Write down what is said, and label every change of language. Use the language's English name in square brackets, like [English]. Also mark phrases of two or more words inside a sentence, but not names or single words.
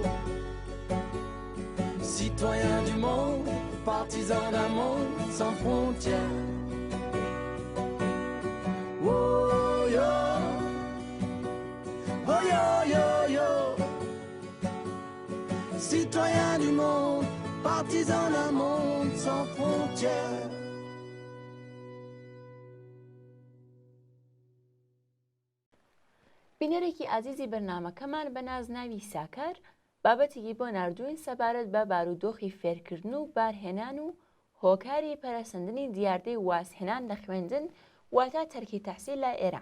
[French] Citoyens du monde, partisans d'un monde sans frontières. Oh yo, oh yo yo yo. Citoyens du monde, partisans d'un monde sans frontières. [Central Kurdish] بینەرێکی ئازیزی بەرنامەکەمان بە نازناوی ساکار بابەتێکی بۆ ناردووین سەبارەت بە بارودۆخی فێرکردن و بارهێنان و هۆکاری پەرەسەندنی دیاردەی وازهێنان لە خوێندن واتە تەرکی تەحسیل لە ئێران.